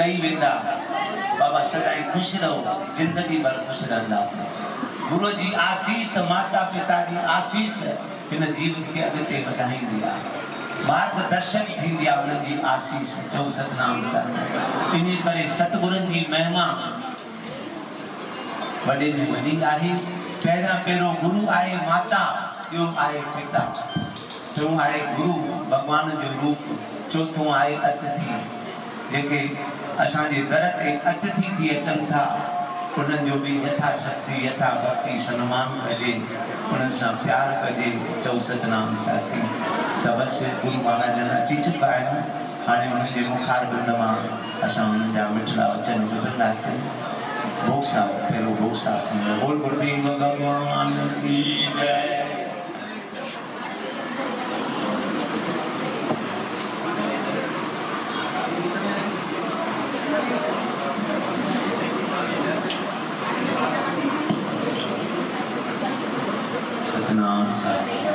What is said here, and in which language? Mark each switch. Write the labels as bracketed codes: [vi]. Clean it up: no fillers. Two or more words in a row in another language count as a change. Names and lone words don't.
[sd] वेंदा बाबा सदाई खुश रहो जिंदगी भर खुश रहंदासीं गुरु जी आशीष माता पिता जी आशीष इन जीवन के अॻिते वधाईंदी आहे मार्गदर्शन थींदी आहे उन्हनि जी आशीष चओ सतनाम साईं इन करे सतगुरुनि जी महिमा वॾे में वॾी आहे पहिरियों गुरु आहे माता ॿियो आहे पिता टियों आहे गुरु भगवान जो रूप चौथों आहे अतिथि जेके असांजे दर ते अतिथि थी अचनि था उन्हनि जो बि यथाशक्ति यथा भक्ति सन्मान कजे उन्हनि सां प्यार कजे चओ सतनाम साखी त बसि गुरु महाराज अची चुका आहिनि हाणे उन्हनि जे मुखार बिंद मां असां उन्हनि जा मिठड़ा वचन ॿुधंदासीं भोग साहब पहलो भोग साहब बोल [hi] गुरुदेव भगवान की जय [sd] सतनाम साहब